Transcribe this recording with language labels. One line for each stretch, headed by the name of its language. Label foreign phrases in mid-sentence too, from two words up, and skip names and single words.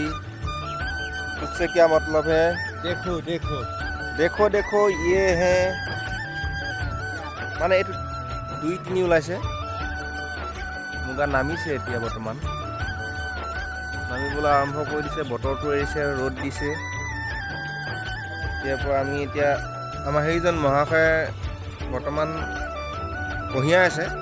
Hindi: उससे क्या मतलब है? देखो देखो देखो देखो ये है
Assamese: মানে এইটো 2-3 ওলাইছে। মুগা নামিছে এতিয়া বৰ্তমান, নামিবলৈ আৰম্ভ কৰি দিছে। বতৰটো এৰিছে, ৰ'দ দিছে। এতিয়াৰ পৰা আমি এতিয়া আমাৰ সেইজন মহাশয়ে বৰ্তমান কঢ়িয়াই আছে।